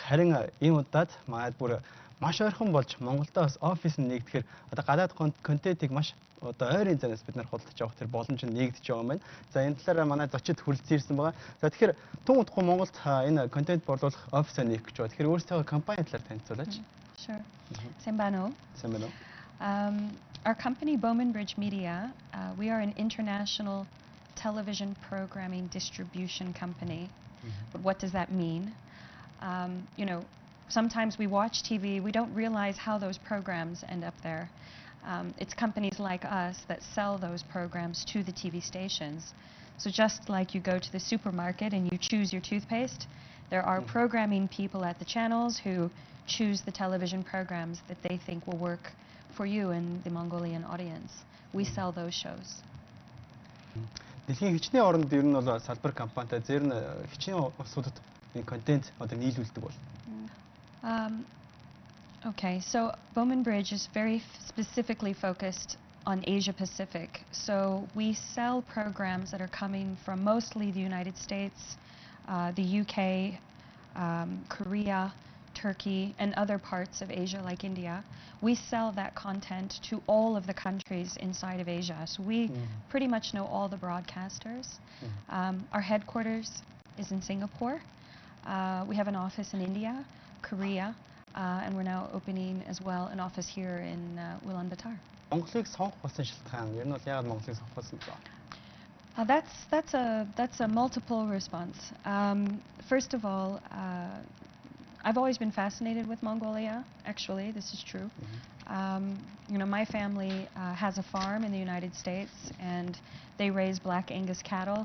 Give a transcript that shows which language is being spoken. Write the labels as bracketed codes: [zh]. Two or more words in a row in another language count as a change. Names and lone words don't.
[mn] Харин энэ удаад манайд бүр маш ойрхон болж Монголдоо бас офис нэгдэхээр одоо гадаад контентыг маш одоо ойрын зайнаас бид нар худалдаж авах тэр боломж нь нэгдэж байгаа юм байна. За энэ талаараа манай зочид хүрэлцэн ирсэн байгаа. За тэгэхээр тун удахгүй Монголд энэ контент борлуулах офисаа нээх гэж байна. Тэгэхээр өөрсдөө компани талаар танилцуулаач. [en] Sure. Sembano. Sembano. Our company, Bomanbridge Media, we are an international television programming distribution company. But what does that mean? You know, sometimes we watch TV, we don't realize how those programs end up there. It's companies like us that sell those programs to the TV stations. So just like you go to the supermarket and you choose your toothpaste, there are programming people at the channels who choose the television programs that they think will work for you and the Mongolian audience. We sell those shows. [mn] Дэлхийн хичнээн оронд ер нь бол салбар компанитай зэр нь хичнээн улсуудад контент одоо нийлүүлдэг бол. [en] Okay, so Bomanbridge is very specifically focused on Asia Pacific. So we sell programs that are coming from mostly the United States, the UK, Korea, Turkey, and other parts of Asia like India. We sell that content to all of the countries inside of Asia. So we pretty much know all the broadcasters. Our headquarters is in Singapore. We have an office in India, Korea, and we're now opening as well an office here in Ulaanbaatar. [mn] Монголыг сонгох болсон шалтгаан ер нь бол яагаад Монголыг сонгох болсон бэ? [en] That's a multiple response. First of all, I've always been fascinated with Mongolia, actually, this is true. You know, my family has a farm in the United States and they raise black Angus cattle.